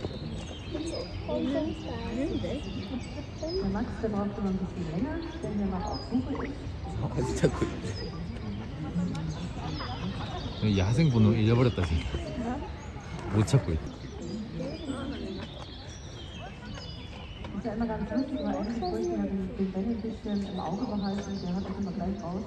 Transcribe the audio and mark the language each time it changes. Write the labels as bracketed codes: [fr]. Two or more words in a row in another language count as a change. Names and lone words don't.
[de] Der Max, der braucht immer ein bisschen länger, denn der macht auch [ko] 사진 찾고 있네. 야생 번호 잃어버렸다 지금. 못 찾고 있다. [de] Ist ja immer ganz lustig, weil eigentlich bräuchte ja den Benny ein bisschen im Auge behalten, der hat das immer gleich raus.